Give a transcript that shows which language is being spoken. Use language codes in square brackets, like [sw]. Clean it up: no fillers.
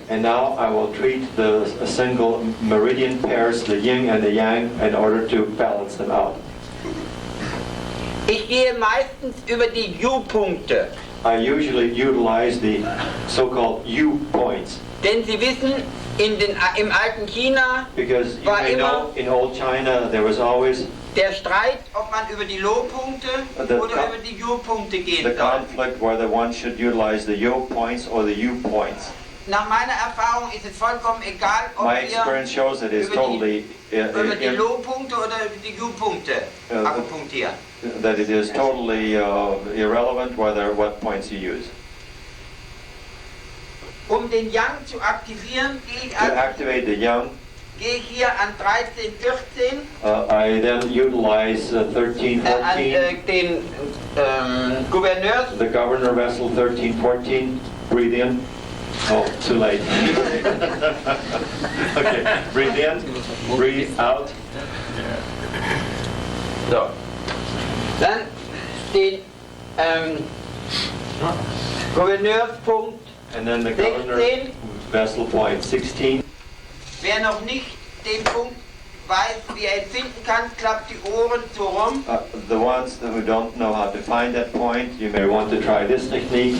[en] And now I will treat the single meridian pairs, the yin and the yang, in order to balance them out. [de] Ich gehe meistens über die U-Punkte. [en] I usually utilize the so-called U-points. [de] Denn Sie wissen, im alten China [en] Because you [de] war [en] may [de] immer [en] know, in old China there was always [de] der Streit, ob man über die Low-Punkte oder über die U-Punkte gehen [en] the [de] soll. [en] conflict whether one should utilize the yo-points or the U-points. [de] Nach meiner Erfahrung ist es vollkommen egal, ob [en] My [de] wir [en] experience shows that it's totally [de] über die Low-Punkte oder über die U-Punkte akupunktieren. [en] that it is totally irrelevant what points you use. [de] Um den Yang zu aktivieren, gehe ich, [en] To activate the yang, [de] gehe ich hier an 13, 14 [en] I then utilize 13, 14, [de] an den Gouverneurs. [en] the governor vessel 13, 14. Breathe in. Oh, too late. Okay, breathe in, breathe out. So. [de] Dann den Gouverneurspunkt. [en] And then the governor [de] 16. [en] vessel point 16. [de] Wer noch nicht den Punkt weiß, wie er ihn finden kann, klappt die Ohren so rum. [en] The ones who don't know how to find that point, you may want to try this technique.